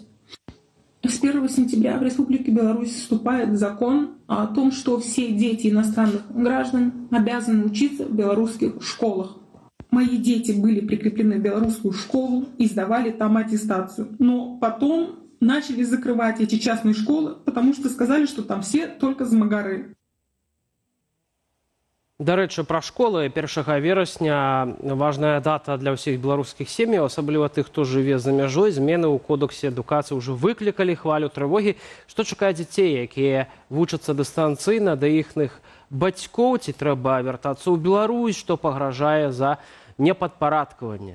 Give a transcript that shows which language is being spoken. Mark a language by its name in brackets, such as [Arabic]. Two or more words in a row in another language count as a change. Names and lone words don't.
[Russian] С 1 сентября в Республике Беларусь вступает закон о том, что все дети иностранных граждан обязаны учиться в белорусских школах. Мои дети были прикреплены в белорусскую школу и сдавали там аттестацию. Но потом начали закрывать эти частные школы, потому что сказали, что там все только змагары. [Belarusian] Дарэчы, пра школы 1 верасня важная дата для ўсіх беларускіх сем'яў, асабліва тых, хто жыве за мяжой. Змены ў кодексе адукацыі ўжо выклікалі хвалю трывогі. Што чакае дзяцей, якія вучацца дыстанцыйна, да іхных бацькоў, ці трэба вяртацца ў Беларусь, што пагражае за непадпарадкаванне?